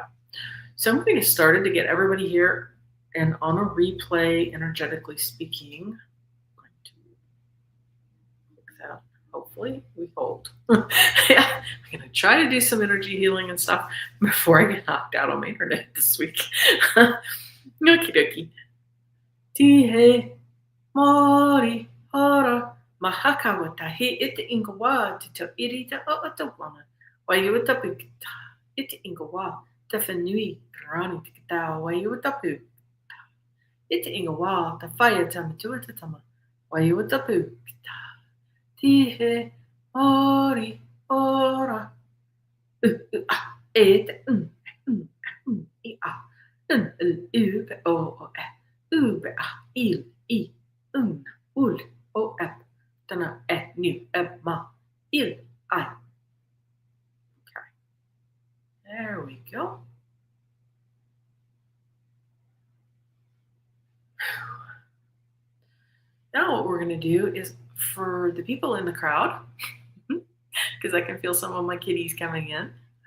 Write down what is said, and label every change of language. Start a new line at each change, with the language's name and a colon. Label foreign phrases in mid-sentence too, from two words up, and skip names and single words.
English: So I'm going to get started to get everybody here and on a replay, energetically speaking. I'm going to look that. Hopefully we hold. Yeah, I'm going to try to do some energy healing and stuff before I get knocked out on my internet this week. Okie dokie. Tihe mori hora. Mahaka watahi ite ingawa to irita o atawana. Wayutapu ite ingawa ta fanui grani tikata wayutapu. Ite ingawa ta fire tamatuata tama. Wayutapu. Tihe ori ora. Ite ube o ube il I ul o ep. Dana new ma il I. Okay. There we go. Now what we're going to do is for the people in the crowd, because I can feel some of my kitties coming in.